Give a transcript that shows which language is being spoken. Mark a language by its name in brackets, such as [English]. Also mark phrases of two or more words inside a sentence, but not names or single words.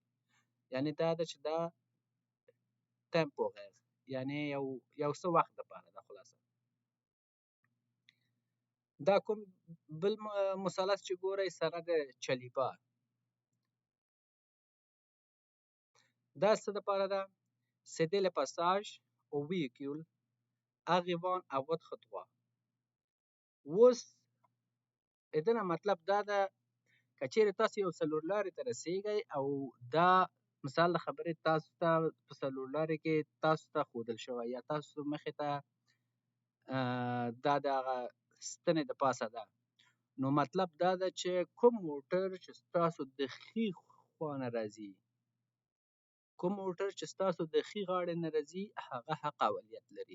[Pashto] یعنې دا ده چې دا تمپو غږ یعنې یو څه وخت دپاره ده. خلاصه دا کوم بل مثلث چې ګورئ سره د چلیپا، دا څه دپاره ده؟ [French] céder le passage au véhicule arrivant à votre droite. [Pashto] اوس د نه مطلب دا ده که چیرې تاسو یو څلورلارې ته رسېږئ او دا مثال د خبرې تاسو ته په څلورلارې کې تاسو ته ښودل شوی یا تاسو مخې ته دا د هغه ستنې د پاسه ده، نو مطلب دا ده چې کوم موټر چې ستاسو د ښي خوا نه راځي، کوم موټر چې ستاسو د ښي غاړې نه راځي هغه حق اولیت لري.